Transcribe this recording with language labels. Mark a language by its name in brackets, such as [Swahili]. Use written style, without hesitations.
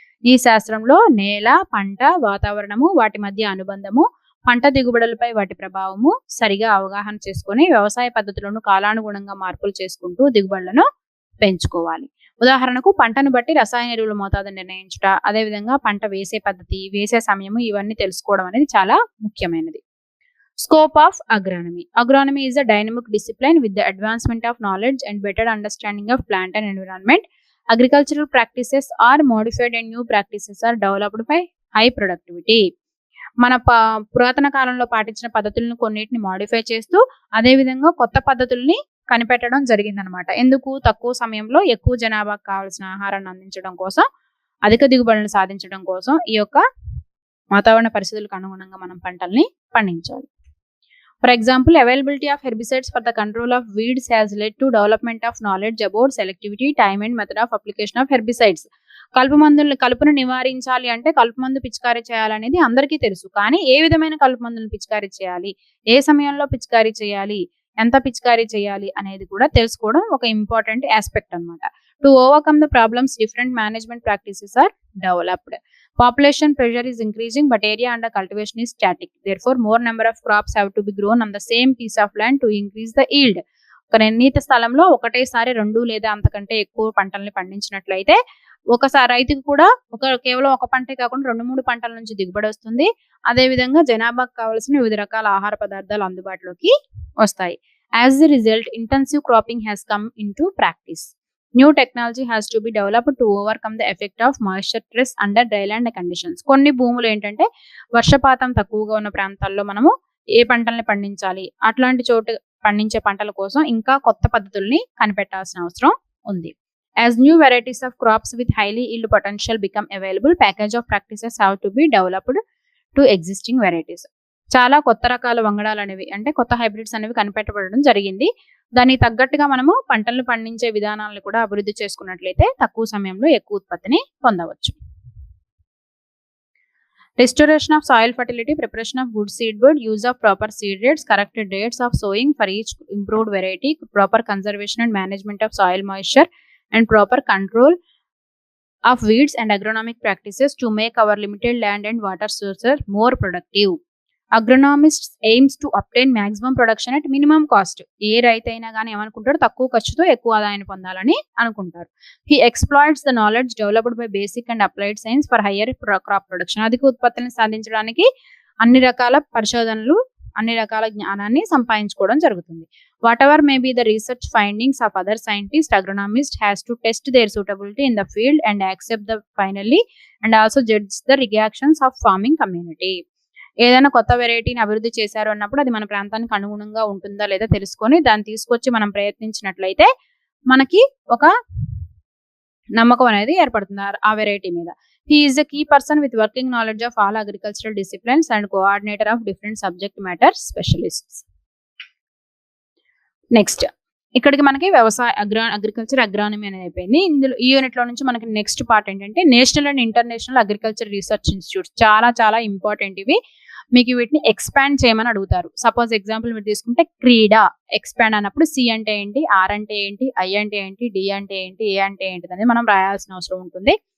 [Telugu] ఈ శాస్త్రంలో నేల, పంట, వాతావరణము, వాటి మధ్య అనుబంధము, పంట దిగుబడులపై వాటి ప్రభావము సరిగా అవగాహన చేసుకొని వ్యవసాయ పద్ధతులను కాలానుగుణంగా మార్పులు చేసుకుంటూ దిగుబడులను పెంచుకోవాలి. ఉదాహరణకు పంటను బట్టి రసాయన ఎరువుల మోతాదు నిర్ణయించుట, అదేవిధంగా పంట వేసే పద్ధతి, వేసే సమయము ఇవన్నీ తెలుసుకోవడం అనేది చాలా ముఖ్యమైనది. [English] Scope of agronomy. Agronomy is a dynamic discipline with the advancement of knowledge and better understanding of plant and environment. Agricultural practices are modified and new practices are developed by high productivity. [Telugu] మన పురాతన కాలంలో పాటించిన పద్ధతులను కొన్నిటిని modify చేస్తూ అదేవిధంగా కొత్త పద్ధతుల్ని కనిపెట్టడం జరిగిందనమాట. ఎందుకు? తక్కువ సమయంలో ఎక్కువ జనాభాకు కావాల్సిన ఆహారాన్ని అందించడం కోసం, అధిక దిగుబడులను సాధించడం కోసం ఈ యొక్క వాతావరణ పరిస్థితులకు అనుగుణంగా మనం పంటల్ని పండించాలి. [English] For example, availability of herbicides for the control of weeds has led to development of knowledge about selectivity, time and method of application of herbicides. [Telugu] కలుపును నివారించాలి అంటే కలుపు మందు పిచికారీ చేయాలనేది అందరికీ తెలుసు. కానీ ఏ విధమైన కలుపు మందులను పిచికారీ చేయాలి, ఏ సమయంలో పిచికారీ చేయాలి, ఎంత పిచికారీ చేయాలి అనేది కూడా తెలుసుకోవడం ఒక [English] important aspect [Telugu] అన్నమాట. [English] To overcome the problems, different management practices are developed. Population pressure is increasing, but area under cultivation is static. Therefore, more number of crops have to be grown on the same piece of land to increase the yield. [Telugu] ఒక నిర్ణీత స్థలంలో ఒకటేసారి 2 లేదా అంతకంటే ఎక్కువ పంటల్ని పండించినట్లయితే ఒకసారి రైతుకు కూడా కేవలం ఒక పంటే కాకుండా 2-3 పంటల నుంచి దిగుబడి వస్తుంది. అదేవిధంగా జనాభాకు కావాల్సిన వివిధ రకాల ఆహార పదార్థాలు అందుబాటులోకి వస్తాయి. [English] As a result, intensive cropping has come into practice. New technology has to be developed to overcome the effect of moisture stress under dryland conditions. [Telugu] కొన్ని భూములు ఏంటంటే వర్షపాతం తక్కువగా ఉన్న ప్రాంతాల్లో మనము ఏ పంటల్ని పండించాలి, అట్లాంటి చోటు పండించే పంటల కోసం ఇంకా కొత్త పద్ధతుల్ని కనిపెట్టాల్సిన అవసరం ఉంది. [English] As new varieties of crops with highly yield potential become available, package of practices have to be developed to existing varieties. [Telugu] చాలా కొత్త రకాల వంగడాలు అనేవి అంటే కొత్త హైబ్రిడ్స్ అనేవి కనిపెట్టబడడం జరిగింది. దానికి తగ్గట్టుగా మనము పంటలను పండించే విధానాలను కూడా అభివృద్ధి చేసుకున్నట్లయితే తక్కువ సమయంలో ఎక్కువ ఉత్పత్తిని పొందవచ్చు. [English] Restoration of soil fertility, preparation of good seed bed, use of proper seed rates, corrected dates of sowing for each improved variety, proper conservation and management of soil moisture, and proper control of weeds and agronomic practices to make our limited land and water sources more productive. Agronomists aims to obtain maximum production at minimum cost. [Telugu] ఏ రైతు అయినా కానీ ఏమనుకుంటాడు, తక్కువ ఖర్చుతో ఎక్కువ ఆదాయాన్ని పొందాలని అనుకుంటారు. [English] He exploits the knowledge developed by basic and applied science for higher crop production. [Telugu] అధిక ఉత్పత్తిని సాధించడానికి అన్ని రకాల పరిశోధనలు, అన్ని రకాల జ్ఞానాన్ని సంపాదించుకోవడం జరుగుతుంది. [English] Whatever may be the research findings of other scientists, agronomist has to test their suitability in the field and accept the finally and also judge the reactions of farming community. [Telugu] ఏదైనా కొత్త వెరైటీని అభివృద్ధి చేశారు అన్నప్పుడు అది మన ప్రాంతానికి అనుగుణంగా ఉంటుందా లేదా తెలుసుకొని దాన్ని తీసుకొచ్చి మనం ప్రయత్నించినట్లయితే మనకి ఒక నమ్మకం అనేది ఏర్పడుతుంది ఆ వెరైటీ మీద. [English] He is a key person with working knowledge of all agricultural disciplines and coordinator of different subject matter specialists. [Telugu] Next ఇక్కడికి మనకి వ్యవసాయ అగ్రికల్చర్ అగ్రానమీ అనేది అయిపోయింది. ఇందులో ఈ యూనిట్ లో నుంచి మనకి నెక్స్ట్ పార్ట్ ఏంటంటే [English] National and international agriculture research institutes. [Telugu] చాలా చాలా ఇంపార్టెంట్ ఇవి. మీకు వీటిని ఎక్స్పాండ్ చేయమని అడుగుతారు. సపోజ్ ఎగ్జాంపుల్ మీరు తీసుకుంటే క్రీడా ఎక్స్పాండ్ అన్నప్పుడు సి అంటే ఏంటి, ఆర్ అంటే ఏంటి, ఐ అంటే ఏంటి, డి అంటే ఏంటి, ఏ అంటే ఏంటి అనేది మనం రాయాల్సిన అవసరం ఉంటుంది.